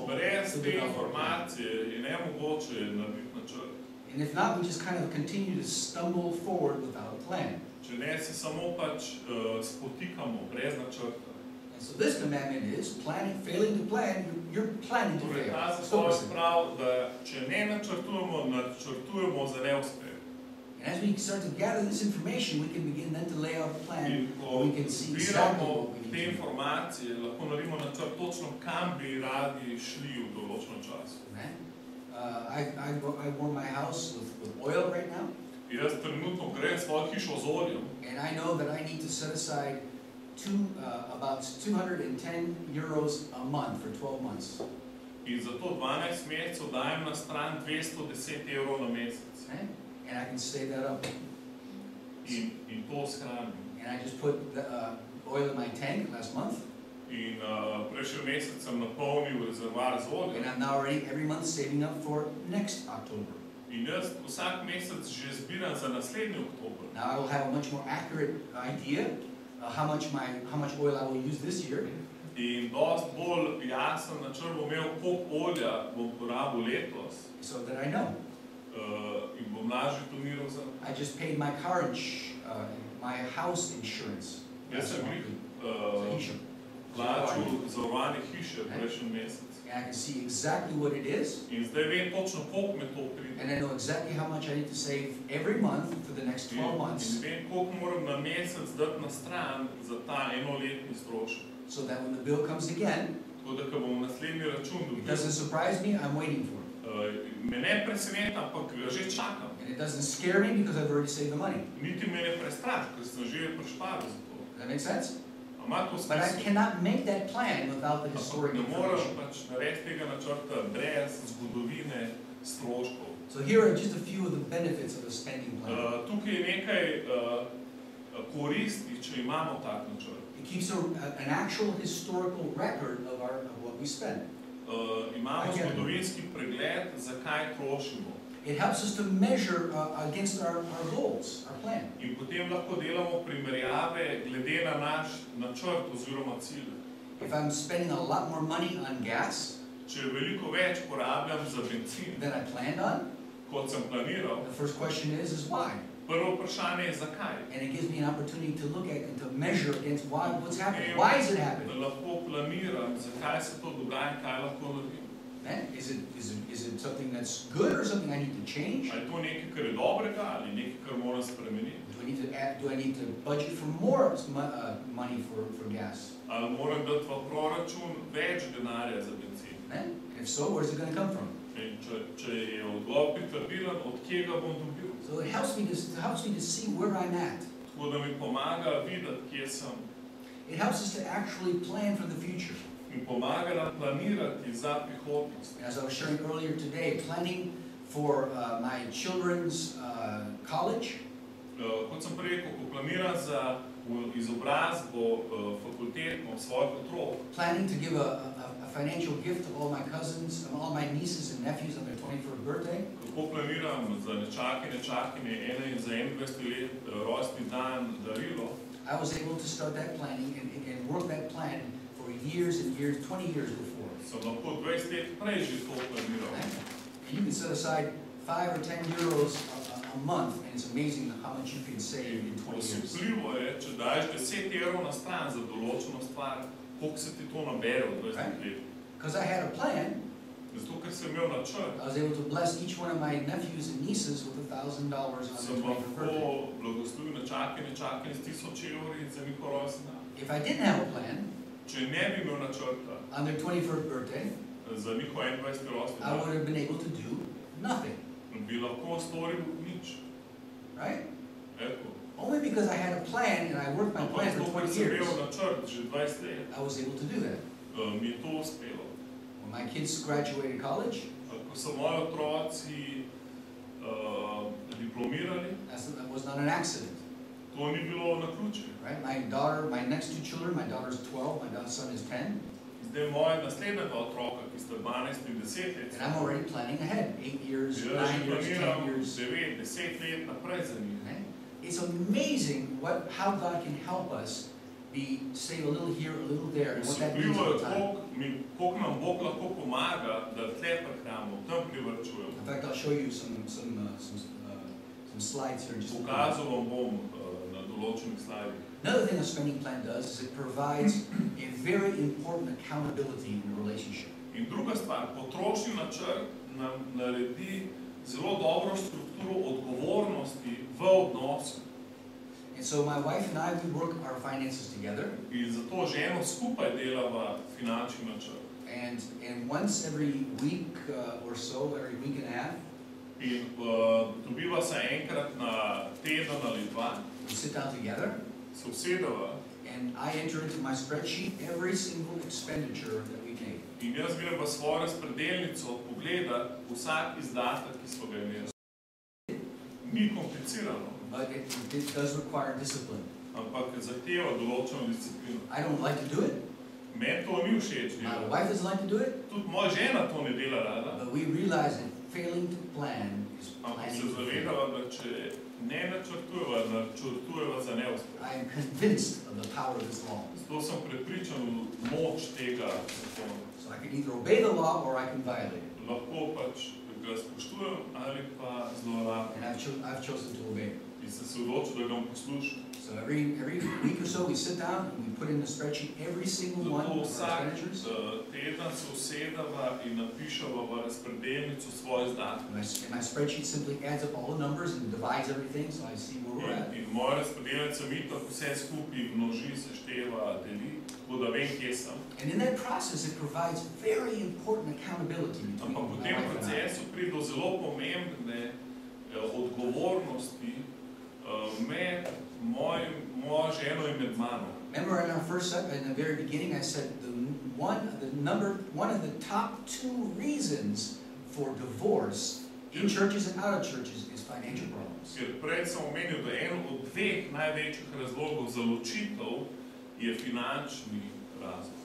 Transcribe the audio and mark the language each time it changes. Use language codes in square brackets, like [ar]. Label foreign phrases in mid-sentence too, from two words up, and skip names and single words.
[sl] Brez to te [en] develop a plan. [sl] informacije je nemogoče narediti načrt. [en] And if not, we just kind of continue to stumble forward without a plan. [sl] Če ne, se samo pač spotikamo brez načrta. [en] And so this commandment is failing to plan, you're planning to [sl] Torej, ta [en] fail. [sl] zapoved pravi, da če ne načrtujemo, načrtujemo za neuspeh. [en] And as we start to gather this information, we can begin then to lay out a plan. [sl] In ko [en] We can see exactly [sl] zbiramo [en] what we [sl] te [en] need to do. [sl] informacije, lahko naredimo načrt točno, kam bi radi šli v določenem času. [en] Amen. I warm my house with oil right now, [sl] Jaz trenutno grem svojo hišo z oljem [en] and I know that I need to set aside about 210 euros a month for 12 months. [sl] in za to 12 mesecev dajem na stran 210 evrov na mesec. [en] Right? And I can save that up. [sl] In to shranim. [en] And I just put the oil in my tank last month, [sl] In prejšnji mesec sem napolnil rezervoar z oljem. [en] and I'm now already every month saving up for next October. [sl] In jaz vsak mesec že zbiram za naslednji oktober. [en] Now I will have a much more accurate idea how much oil I will use this year. [sl] In dosti bolj jasen načrt bom imel, koliko olja bom porabil letos. [en] So that I know. [sl] In bom lažje planiral za. [en] I just paid my my house insurance. [sl] Jaz sem Hiša. plačal zavarovanje hiše prejšnji mesec. [en] And I can see exactly what it is, [sl] In zdaj vem točno, koliko me to pride. [en] and I know exactly how much I need to save every month for the next 12 months, [sl] In vem, koliko moram na mesec dati na stran za ta enoletni strošek. [en] so that when the bill comes again, [sl] Tako da, ko bom naslednji račun [en] it [sl] dobil, [en] doesn't surprise me, I'm waiting for it. [sl] me ne preseneta, ampak ga že čakam. [en] And it doesn't scare me because I've already saved the money. [sl] Niti me ne prestraši, ker sem že prišparil za to. [en] Does that make sense? [sl] Ima to [en] But I [sl] smisel. [en] cannot make that plan without the [sl] Ampak [en] historic [sl] ne morem [en] information. [sl] pač narediti tega načrta brez zgodovine stroškov. [en] So here are just a few of the benefits of a spending plan. [sl] Tukaj je nekaj koristi, če imamo tak načrt. [en] It keeps an actual historical record of what we spend. [sl] Imamo [en] Again. [sl] zgodovinski pregled, zakaj trošimo. [en] It helps us to measure against our goals, our plan. [sl] In potem lahko delamo primerjave glede na naš načrt oziroma cilj. [en] If I'm spending a lot more money on gas [sl] Če veliko več porabljam za bencin, [en] than I planned on, [sl] kot sem planiral, [en] the first question is why? [sl] prvo vprašanje je zakaj. [en] And it gives me an opportunity to look at and to measure against what's happening. [sl] In [en] Why is it [sl] da [en] happening? [sl] lahko planiram, zakaj se to dogaja in kaj lahko naredim. [en] Is it something that's good or something I need to change? [sl] Ali je to nekaj, kar je dobrega ali nekaj, kar moram spremeniti. [en] Do I need to budget for more money for gas? [sl] Ali moram dati v proračun več denarja za bencin. [en] And if so, where's it going to come from? [sl] In če je odgovor pritrdilen, od kje ga bom dobil. [en] So it helps me to see where I'm at. [sl] Tako da mi pomaga videti, kje sem. [en] It helps us to actually plan for the future. [sl] In pomaga nam planirati za prihodnost. [en] And as I was sharing earlier today, planning for my children's college, [sl] Kot sem prej rekel, ko planiram za izobrazbo fakultetno svojih otrok, [en] planning to give a financial gift to all my cousins and all my nieces and nephews on their 21st birthday, [sl] kako planiram za nečakinje za 21 let rojstni dan darilo, [en] I was able to start that planning and work that plan for years and years, 20 years before. [sl] sem lahko 20 let prej že to planiral. [en] And you can set aside 5 or 10 euros a month, and it's amazing how much you can save in 20 years. [sl] Osupljivo je, če daješ 10 evrov na stran za določeno stvar, koliko se ti to nabere v 20 let. [en] Because I had a plan, [sl] Zato, ker sem imel načrt, [en] I was able to bless each one of my nephews and nieces with $1,000 on [sl] sem [en] their 21st birthday. [sl] lahko blagoslovil nečakinje s 1000 evri za njihov rojstni dan. [en] If I didn't have a plan [sl] Če ne bi imel načrta [en] on their 21st birthday, [sl] za njihov 21. rojstni [en] I [sl] dan, [en] would have been able to do nothing, [sl] bi lahko storil nič. [en] right? [sl] Eto. [en] Only because I had a plan and I worked my [sl] Ampak [en] plan [sl] zato, [en] for [sl] ker [en] 20 [sl] sem [en] years, [sl] imel načrt že 20 let, [en] I was able to do that. [sl] mi je to uspelo. [en] When my kids graduated college, [sl] Ko so moji otroci diplomirali, [en] that was not an accident. [sl] to ni bilo naključje. [en] Right? My daughter, my next two children, my daughter's 12, my son is 10, [sl] Zdaj moja naslednja dva otroka, ki sta 12 in 10 let, [en] and I'm already planning ahead, 8 years, 9 [sl] jaz že [en] years, 10 [sl] planiram [en] years. [sl] 9, 10 let naprej za njih. [en] Right? It's amazing how God can help us save a little here, a little there, and what that means [sl] Osupljivo [en] over [sl] je, [en] time. [sl] koliko nam Bog lahko pomaga, da tle prihranimo, tam privrčujemo. [en] In fact, I'll show you some slides here in just a moment. [sl] Pokazal vam bom na določenih slajdih. [en] Another thing a spending plan does is it provides a very important accountability in a relationship. [sl] In druga stvar, potrošni načrt nam naredi zelo dobro strukturo odgovornosti v odnosu. [en] And so my wife and I, we work our finances together. [sl] In zato ženo skupaj delava finančni načrt. [en] And once every week or so, every week and a half, [sl] In dobiva se enkrat na teden ali dva, [en] we sit down together, [sl] se usedeva [en] and I enter into my spreadsheet every single expenditure that we make. [sl] in jaz grem v svojo razpredelnico pogledat vsak izdatek, ki smo ga imeli. Ni komplicirano, [en] But it does require discipline. [sl] ampak zahteva določeno disciplino. [en] I don't like to do it. [sl] Meni to ni všeč, [en] My wife doesn't like to do it. [sl] tudi moja žena to ne dela rada, [en] But we realize that failing to plan is [sl] ampak se [en] planning to fail. [sl] zavedava, da če ne načrtujeva za neuspeh. [en] I am convinced of the power of this law. [sl] Zato sem prepričan v moč tega zakona. [en] So I can either obey the law or I can violate it. [sl] Lahko pač ga spoštujem ali pa zlorabim. [en] And I've chosen to obey it. [sl] In sem se odločil, da ga bom poslušal. [en] So every week or so we sit down and we put in the spreadsheet every single one [sl] Zato [en] of our [sl] vsak [en] expenditures. [sl] teden se usedava in napišava v razpredelnico svoje izdatke. [en] And my spreadsheet simply adds up all the numbers and divides everything so I see where we're at. [sl] In moja razpredelnica mi tako vse skupaj množi, sešteva, deli, tako da vem, kje sem. [en] And in that process it provides very important accountability between [sl] Ampak v [en] my [sl] tem [en] wife and I. [sl] procesu pride do zelo pomembne odgovornosti med mojo ženo in med mano. [en] Remember in our first step, in the very beginning, I said one of the top 2 reasons for divorce in churches and out of churches is financial problems. [sl] Ker prej sem omenil, da en od 2 največjih razlogov za ločitev je finančni razlog.